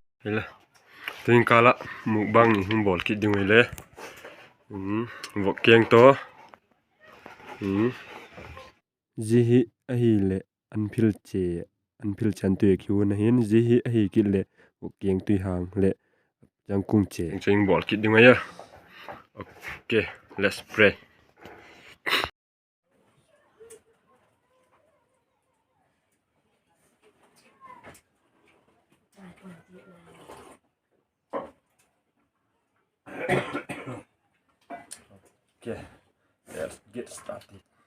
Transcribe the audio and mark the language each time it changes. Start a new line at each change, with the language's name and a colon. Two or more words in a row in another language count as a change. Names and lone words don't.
Thulung: Bila tin kala mukbang ni bol kit ding le vok keng to zihi ahi le anphil chan tu khiu na hin zihi ahi kit le vok keng tu hang le jangkung che ching bol kit ding ya.
English: Okay, let's pray. Okay, let's get started.